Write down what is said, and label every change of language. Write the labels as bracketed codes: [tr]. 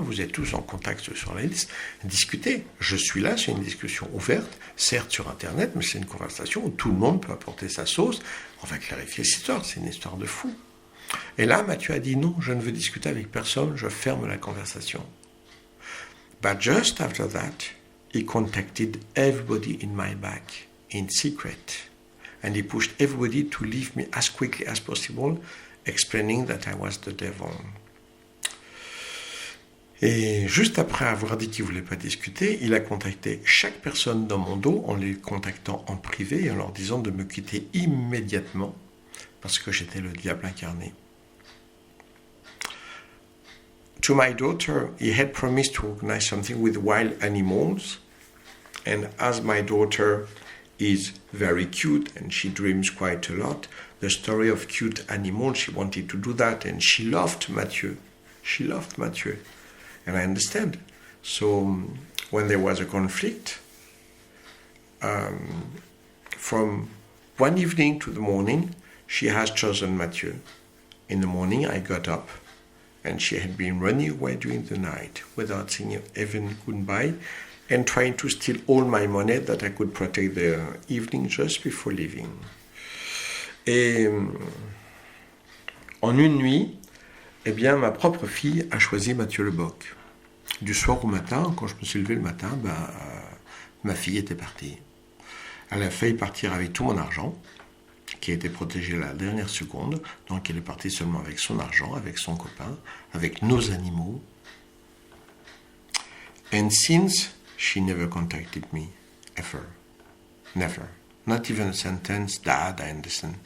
[fr] Vous êtes tous en contact sur la liste. Discutez. Je suis là, c'est une discussion ouverte, certes sur Internet, mais c'est une conversation où tout le monde peut apporter sa sauce. On va clarifier cette histoire, c'est une histoire de fou. Et là, Mathieu a dit non, je ne veux discuter avec personne, je ferme la conversation. [en] But just after that, he contacted everybody in my back, in secret. And he pushed everybody to leave me as quickly as possible, explaining that I was the devil. [fr] Et juste après avoir dit qu'il ne voulait pas discuter, il a contacté chaque personne dans mon dos en les contactant en privé et en leur disant de me quitter immédiatement parce que j'étais le diable incarné. [en] To my daughter, he had promised to organize something with wild animals, and as my daughter is very cute and she dreams quite a lot, the story of cute animals, she wanted to do that, and she loved Mathieu. She loved Mathieu. And I understand. So when there was a conflict, from one evening to the morning, she has chosen Mathieu. In the morning, I got up, and she had been running away during the night without saying even goodbye, and trying to steal all my money that I could protect the evening just before leaving. [fr] Et en une nuit, eh bien, ma propre fille a choisi Mathieu Leboc. Du soir au matin, quand je me suis levé le matin, ma fille était partie. Elle a failli partir avec tout mon argent, qui a été protégé à la dernière seconde. Donc elle est partie seulement avec son argent, avec son copain, avec nos animaux. [en] And since, she never contacted me, ever. Never. Not even a sentence, Dad, I understand.